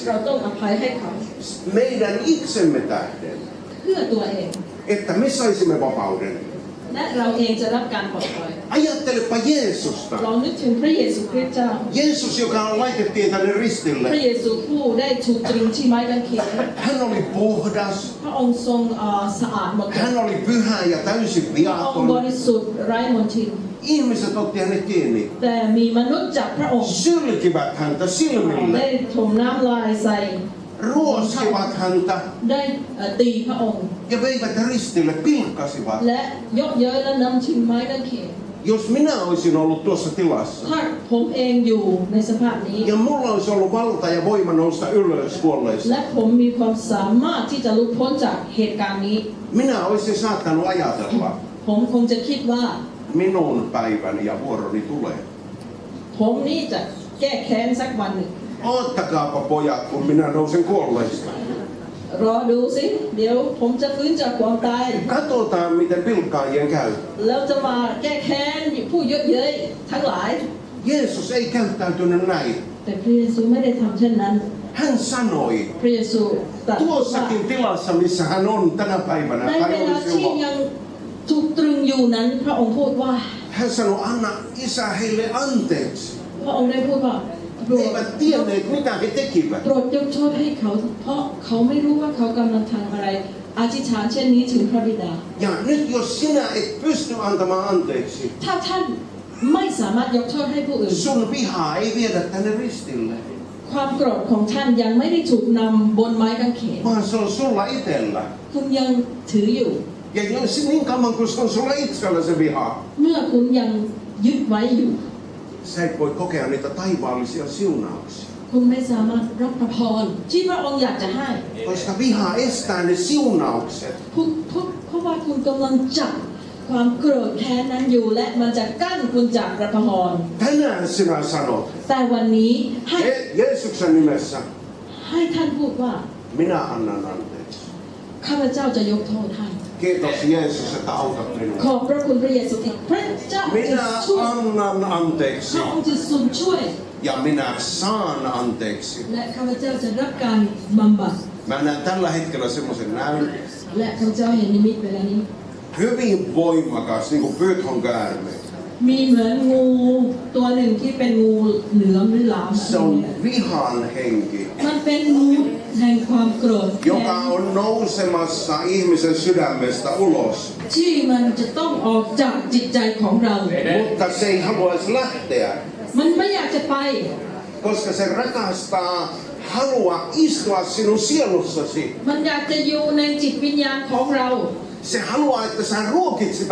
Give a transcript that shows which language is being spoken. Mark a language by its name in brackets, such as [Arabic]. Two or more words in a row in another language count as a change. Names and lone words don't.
[Thai] เราต้องอภัยให้เขา [Finnish] meidän itsemme tähden, [Thai] เพื่อตัวเอง [Finnish] että me saisimme vapauden. [Thai] และเราเองจะรับการปลดปล่อย [Finnish] Ajattelepa Jeesusta. [Thai] ลองนึกถึงพระเยซูคริสต์เจ้า [Finnish] Jeesus, joka laitettiin tänne [Thai] พระ [Finnish] ristille, [Thai] เยซูผู้ได้ถูกตรึงที่ไม้กางเขน [Finnish] hän oli puhdas, [Thai] พระองค์ทรงสะอาดหมด [Finnish] hän oli pyhä ja täysin [Thai] พระองค์บ [Finnish] viaton. [Thai] ริสุทธิ์ไร้มลทิน [Finnish] Ihmiset otti hänet kiinni, [Thai] แต่มีมนุษย์จากพระองค์ [Finnish] sylkivät häntä [Thai] ได้ [Finnish] silmille, [Thai] ถมน้ำลายใส่ [Finnish] ruoskivat häntä [Thai] ได้ตีพระองค์ [Finnish] ja veivät ristille, pilkkasivat. [Thai] และเยาะเย้ยและนำทิ้งไม้กางเขน [Finnish] Jos minä olisin ollut tuossa tilassa [Thai] ถ้าผมเองอยู่ในสภาพนี้ [Finnish] ja mulla olisi ollut valta ja voima nousta ylös kuolleista, [Thai] และผมมีความสามารถที่จะลุกพ้นจากเหตุการณ์นี้ [Finnish] minä olisin saattanut ajatella, [Thai] ผมคงจะคิดว่า [Finnish] minun päiväni ja vuoroni tulee. [Thai] ผมนี่จะแก้แค้นสักวันหนึ่ง [Finnish] Ottakaapa pojat, kun minä nousen kuolleista. [Thai] รอดูสิเดี๋ยวผมจะฟื้นจากความตาย [Finnish] Katsotaan, miten pilkkaajien käy. [Thai] แล้วจะมาแก้แค้นผู้เยอะเย้ยทั้งหลาย [Finnish] Jeesus ei käyttäytynyt näin. [Thai] แต่พระเยซูไม่ได้ทำเช่นนั้น [Finnish] Hän sanoi, [Thai] พระเยซูตรัสว่า [Finnish] tuossakin tilassa, missä hän on tänä päivänä, [Thai] ใน [Finnish] tai [Thai] เวลา [Finnish] oli [Thai] ที่ [Finnish] silloin, [Thai] ยังถูกตรึงอยู่นั้นพระองค์พูดว่า [Finnish] hän sanoi, anna isä heille anteeksi. [Thai] พระองค์ได้พูดว่าโปร [Finnish] He [Thai] ด [Finnish] eivät tienneet, mitä he tekivät. [Thai] โปรดยกโทษให้เขาเพราะเขาไม่รู้ว่าเขากำลังทำอะไรอธิษฐานเช่นนี้ถึงพระบิดา [Finnish] Ja nyt jos sinä et pysty antamaan anteeksi, [Thai] ถ้าท่านไม่สามารถยกโทษให้ผู้อื่น [Finnish] sun vihaa ei viedä tänne ristille, [Thai] ความโกรธของท่านยังไม่ได้ถูกนำบนไม้กางเขน [Finnish] vaan se on sulla itsellä. [Thai] คุณยังถืออยู่ [Finnish] Ja jos niin kauan kuin se on sulla itsellä se viha, [Thai] เมื่อคุณยังยึดไว้อยู่ [Finnish] sä et voi kokea niitä taivaallisia siunauksia. [Thai] คุณไม่สามารถรับพระพรที่พระองค์อยากจะให้ [Finnish] Koska viha estää ne siunaukset. [Thai] เพราะว่าคุณกำลังจับความโกรธแค้นนั้นอยู่และมันจะกั้นคุณจากพระพร [Finnish] Tänään sinä sanot, [Thai] แต่วันนี้ให้ [Finnish] Jeesuksen nimessä, [Thai] ให้ท่านพูดว่า [Finnish] minä annan anteeksi. [Thai] ข้าพเจ้าจะยกโทษให้ [Finnish] Kiitos Jeesus, että autat [Thai] ข [Finnish] minua. [Thai] อบพระคุณพระเยซูที่พระเจ้าจะ [Finnish] Minä [Thai] ช่วย [Finnish] annan [Thai] พ [Finnish] anteeksi [Thai] ระองค์จะทรงช่วย [Finnish] ja minä saan anteeksi. [Thai] และข้าพเจ้าจะรับการบำบัด [Finnish] Mä näen tällä hetkellä semmoisen näyn, [Thai] และข้าพเจ้าเห็นนิมิตเวลานี้ [Finnish] hyvin voimakas, niin kuin python käärme. [Thai] มีเหมือนงูตัวหนึ่งที่เป็นงูเหลือมหรือหลาม [Finnish] Se on vihan henki, [Thai] มันเป็นงูแห่งความโกรธแค้ [Finnish] joka [Thai] น [Finnish] on nousemassa ihmisen sydämestä ulos. [Thai] ที่มันจะต้องออกจากจิตใจของเรา [Finnish] Mutta se ei haluaisi lähteä, [Thai] มันไม่อยากจะไป [Finnish] koska se rakastaa halua istua sinun sielussasi. [Thai] มันอยากจะอยู่ในจิตวิญญาณของเรา [Finnish] Se haluaa, että sä ruokit sitä